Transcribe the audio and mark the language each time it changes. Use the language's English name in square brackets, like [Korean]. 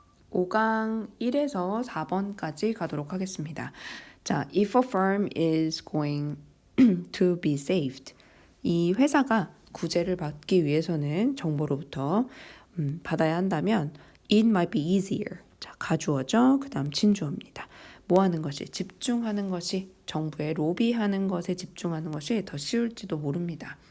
[Korean] 5강 1에서 4번까지 가도록 하겠습니다. [English] 자, if a firm is going to be saved. [Korean] 이 회사가 구제를 받기 위해서는 정부로부터 받아야 한다면 [English] it might be easier. [Korean] 자, 가주어죠. 그 다음 진주어입니다. 뭐 하는 것이? 집중하는 것이, 정부에 로비하는 것에 집중하는 것이 더 쉬울지도 모릅니다.